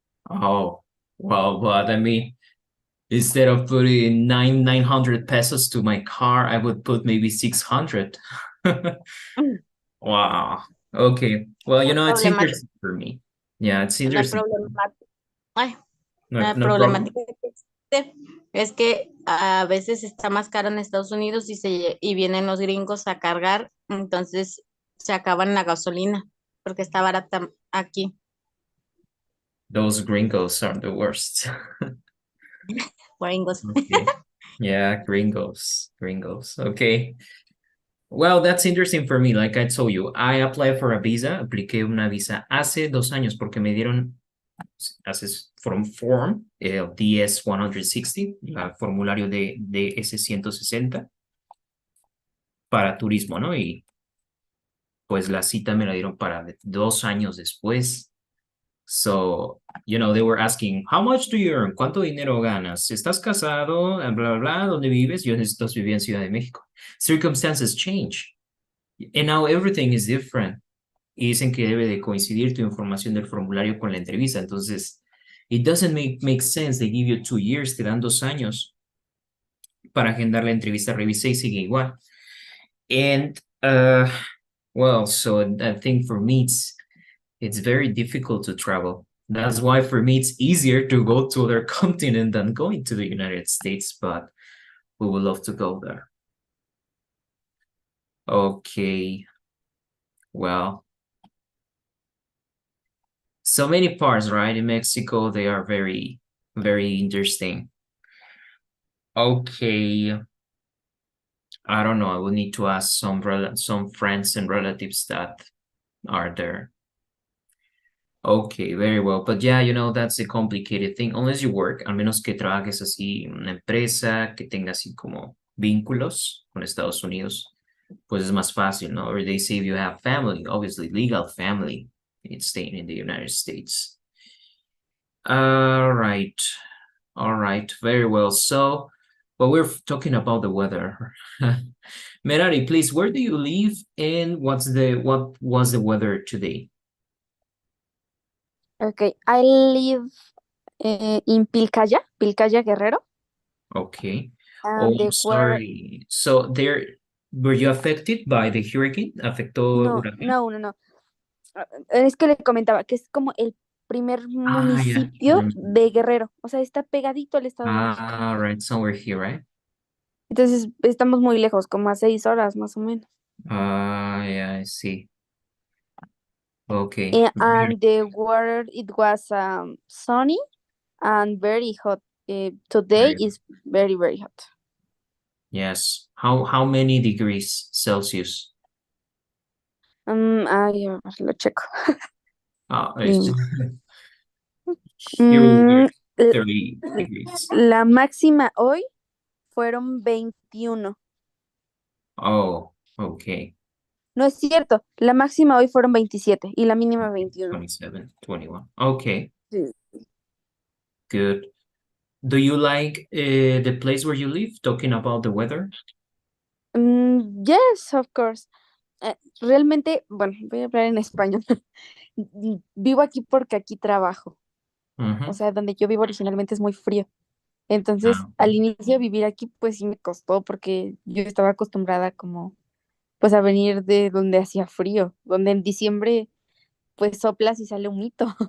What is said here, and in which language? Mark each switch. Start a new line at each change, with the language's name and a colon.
English: Oh, well, but I mean, instead of putting 900 pesos to my car, I would put maybe 600. Wow. Okay. Well, it's interesting for me. Yeah, it's interesting.
Spanish: La problemática que existe es que a veces está más caro en Estados Unidos y vienen los gringos a cargar, entonces se acaban la gasolina porque está barata aquí.
English: Those gringos are the worst. Gringos. Okay. Yeah, gringos. Okay. Well, that's interesting for me. Like I told you, I applied for a visa.
Spanish: Apliqué una visa hace 2 años porque me dieron form DS-160, el formulario de DS-160 para turismo, ¿no? Y pues la cita me la dieron para 2 años después.
English: So, they were asking, how much do you earn?
Spanish: ¿Cuánto dinero ganas? ¿Estás casado? Bla, bla, bla. ¿Dónde vives? Yo vivía en Ciudad de México.
English: Circumstances change. And now everything is different.
Spanish: Y dicen que debe de coincidir tu información del formulario con la entrevista.
English: Entonces, it doesn't make sense. They give you 2 years,
Spanish: te dan 2 años para agendar la entrevista. Revisé y sigue igual.
English: And, well, so I think for me, it's very difficult to travel. That's why for me it's easier to go to other continent than going to the United States, but we would love to go there. Okay. Well, so many parts, right? In Mexico, they are very, very interesting. Okay. I don't know. I will need to ask some friends and relatives that are there. Okay, very well. But yeah, that's a complicated thing. Unless you work,
Spanish: al menos que trabajes así en una empresa, que tenga así como vínculos con Estados Unidos, pues es más fácil, ¿no?
English: Or they say if you have family, obviously legal family, it's staying in the United States. All right. All right, very well. So, well, we're talking about the weather. Merari, please, where do you live and what was the weather today? Okay, I live in Pilcaya, Guerrero, Okay. and Oh, I'm the weather. sorry. So were you affected by the hurricane?
Spanish: ¿Afectó No, huracán? no. Es que le comentaba que es como el primer
English: Ah, yeah.
Spanish: municipio de Guerrero, o sea, está pegadito al Estado de México.
English: Ah, right, somewhere here, right?
Spanish: Entonces, estamos muy lejos, como a 6 horas más o menos.
English: Ah, yeah, I see. Okay. And the weather, it was sunny and very hot. Today Very- is very, very hot. Yes. How many degrees Celsius?
Spanish: Lo checo.
English: It's Mm, 30 degrees.
Spanish: La máxima hoy fueron 21.
English: Oh, okay.
Spanish: No es cierto, la máxima hoy fueron 27 y la mínima 21.
English: 27, 21. Okay,
Spanish: Sí.
English: good. Do you like the place where you live? Talking about the weather? Yes, of course.
Spanish: Realmente, bueno, voy a hablar en español. Vivo aquí porque aquí trabajo. Mhm. O sea, donde yo vivo originalmente es muy frío. Entonces, Ah, al inicio vivir aquí, pues sí me costó porque yo estaba acostumbrada como, pues a venir de donde hacía frío, donde en diciembre, pues soplas y sale un mito.